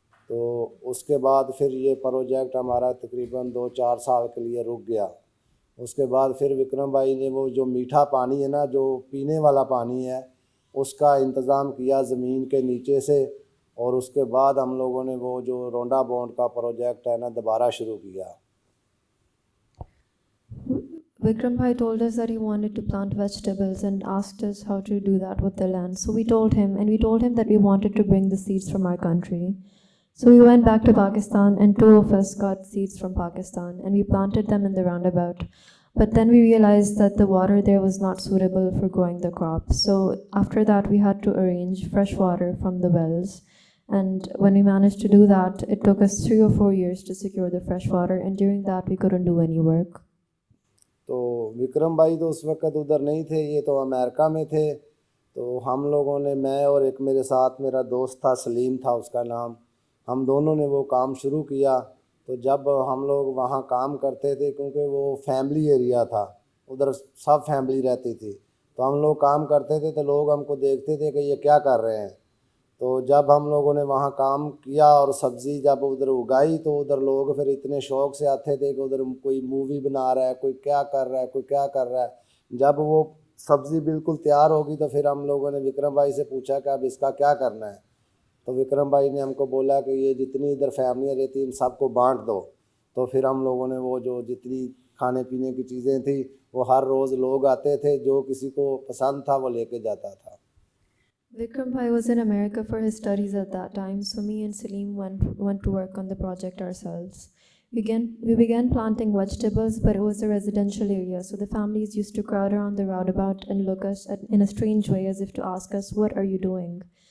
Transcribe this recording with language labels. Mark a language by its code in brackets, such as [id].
[hi] तो उसके बाद फिर ये प्रोजेक्ट हमारा तकरीबन 2-4 साल के लिए रुक गया। उसके बाद फिर विक्रम भाई ने वो जो मीठा पानी है ना, जो पीने वाला पानी है, उसका इंतज़ाम किया ज़मीन के नीचे से। और उसके बाद हम लोगों ने वो जो रोंडा बॉन्ड का प्रोजेक्ट है ना दोबारा शुरू किया। [en] Vikram Bhai told us that he wanted to plant vegetables and asked us how to do that with the land. So we told him, and we told him that we wanted to bring the seeds from our country. So we went back to Pakistan and 2 of us got seeds from Pakistan and we planted them in the roundabout. But then we realized that the water there was not suitable for growing the crops. So after that we had to arrange fresh water from the wells. And when we managed to do that, it took us 3 or 4 years to secure the fresh water, and during that we couldn't do any work. [hi] तो विक्रम भाई तो उस वक्त उधर नहीं थे, ये तो अमेरिका में थे। तो हम लोगों ने, मैं और एक मेरे साथ मेरा दोस्त था, सलीम था उसका नाम, हम दोनों ने वो काम शुरू किया। तो जब हम लोग वहाँ काम करते थे, क्योंकि वो फैमिली एरिया था, उधर सब फैमिली रहती थी, तो हम लोग काम करते थे तो लोग हमको देखते थे कि ये क्या कर रहे हैं। तो जब हम लोगों ने वहाँ काम किया और सब्ज़ी जब उधर उगाई, तो उधर लोग फिर इतने शौक़ से आते थे कि उधर कोई मूवी बना रहा है, कोई क्या कर रहा है, कोई क्या कर रहा है। जब वो सब्ज़ी बिल्कुल तैयार होगी तो फिर हम लोगों ने विक्रम भाई से पूछा कि अब इसका क्या करना है। तो विक्रम भाई ने हमको बोला कि ये जितनी इधर फैमिलियाँ रहती इन सबको बांट दो। तो फिर हम लोगों ने वो जो जितनी खाने पीने की चीज़ें थी वो हर रोज़ लोग आते थे, जो किसी को पसंद था वो लेके जाता था। [en] Vikram Bhai was in America for his studies at that time, so me and Salim went to work on the project ourselves. We began planting vegetables, but it was a residential area, so the families used to crowd around the roundabout and look us in a strange way as if to ask us, "What are you doing?"